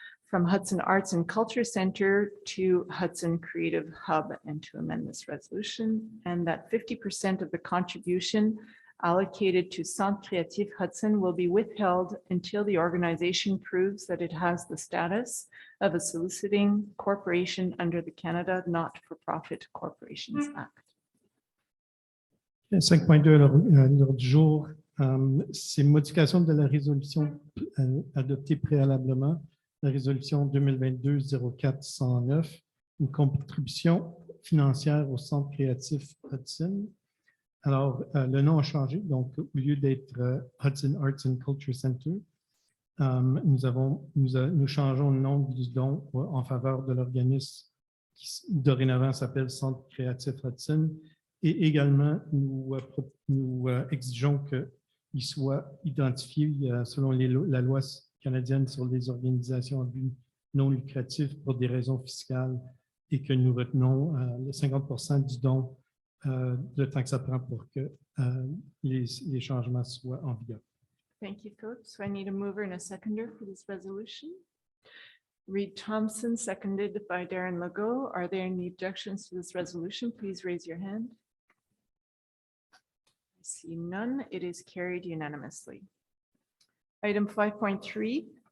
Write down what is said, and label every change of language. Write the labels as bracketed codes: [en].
[en] from Hudson Arts and Culture Center to Hudson Creative Hub, and to amend this resolution, and that 50% of the contribution allocated to Centre Créatif Hudson will be withheld until the organization proves that it has the status of a soliciting corporation under the Canada Not-for-Profit Corporations Act. [fr] 5.2 à l'ordre du jour, c'est modification de la résolution adoptée préalablement, la résolution 2022-04-109, une contribution financière au Centre créatif Hudson. Alors, le nom a changé, donc au lieu d'être Hudson Arts and Culture Center, nous changeons le nom du don en faveur de l'organisme qui dorénavant s'appelle Centre créatif Hudson, et également nous exigeons qu'il soit identifié selon la loi canadienne sur les organisations à but non lucratif pour des raisons fiscales, et que nous retenons le 50% du don le temps que ça prend pour que les changements soient en vigueur. [en] Thank you, Philip. So I need a mover and a seconder for this resolution. Reed Thompson, seconded by Darren Legault. Are there any objections to this resolution? Please raise your hand. I see none. It is carried unanimously. Item 5.3.